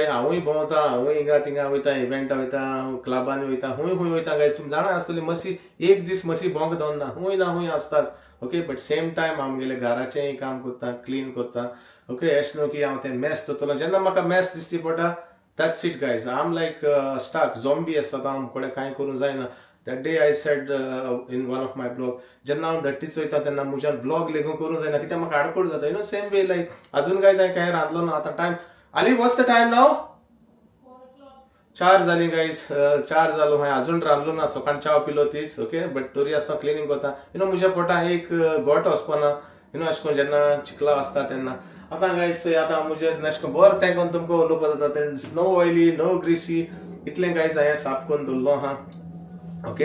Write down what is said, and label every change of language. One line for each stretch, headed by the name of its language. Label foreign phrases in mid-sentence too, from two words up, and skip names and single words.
Konkani: हांवूय भोंवता, हांवूय हिंगा थिंगा वयता, इव्हेंटा वयता, क्लबांनी वयता, खूंय वयता गायज. तुमी जाणा आसतली मसी एक दीस मसी भोंवंक दवरना, खूंय ना खूंय आसताच. ओके,
English: but same time
Konkani: आमगेले घराचेंय काम कोत्ता, क्लीन कोत्ता. ओके, अशें न्हू की हांव तें मॅस दवरतलो. जेन्ना म्हाका मॅस दिसती पडटा
English: that's it guys. I am like stuck zombie
Konkani: आसता, हांव कोणें कांय करूंक जायना.
English: that day I said in one of my blog,
Konkani: जेन्ना हांव धट्टीच वयता तेन्ना म्हज्यान ब्लॉग लेगून करूंक जायना, कित्याक म्हाका आडकोड जाता.
English: same way like
Konkani: अजून गायज हांवें कांय रांदलो ना.
English: आतां टायम Ali, what's the time now?
Konkani: 4 जाली गाईस, 4 जालो हांवें अजून रांदलो ना, सकाळ चाव पिलो तीच ओके. बट तरी आसता क्लिनींग कोता म्हज्या पोटां एक गोट वचपाना अशें करून जेन्ना चिकला आसता तेन्ना. आतां गाईस आतां म्हजे अशें करून बरें तेंकोन तुमकां उलोवपा जाता तें
English: no oily no greasy
Konkani: इतलें गाईस हांवें साफ करून दवरलो आहा ओके.